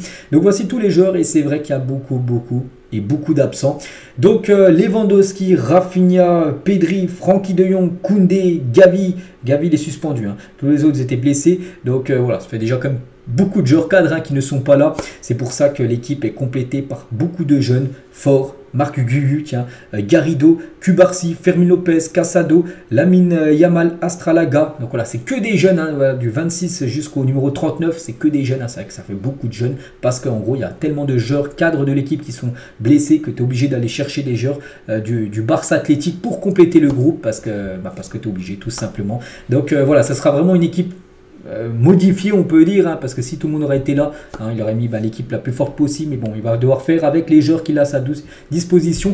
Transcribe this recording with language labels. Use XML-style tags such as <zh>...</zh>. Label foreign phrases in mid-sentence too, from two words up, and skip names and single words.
<fr>Donc voici tous les joueurs et c'est vrai qu'il y a beaucoup d'absents. Donc Lewandowski, Rafinha, Pedri, Frenkie de Jong, Koundé, Gavi il est suspendu, tous les autres étaient blessés. Donc voilà, ça fait déjà comme beaucoup de joueurs cadres qui ne sont pas là. C'est pour ça que l'équipe est complétée par beaucoup de jeunes forts. Marc Guiu, Garrido, Cubarsí, Fermín López, Casado, Lamine Yamal, Astralaga. Donc voilà, c'est que des jeunes, du 26 jusqu'au numéro 39, c'est que des jeunes. C'est vrai que ça fait beaucoup de jeunes parce qu'en gros, il y a tellement de joueurs cadres de l'équipe qui sont blessés que tu es obligé d'aller chercher des joueurs du Barça Athlétique pour compléter le groupe parce que tu es obligé tout simplement. Donc voilà, ça sera vraiment une équipe modifié on peut dire, parce que si tout le monde aurait été là, il aurait mis l'équipe la plus forte possible, mais bon, il va devoir faire avec les joueurs qu'il a à sa disposition.</fr>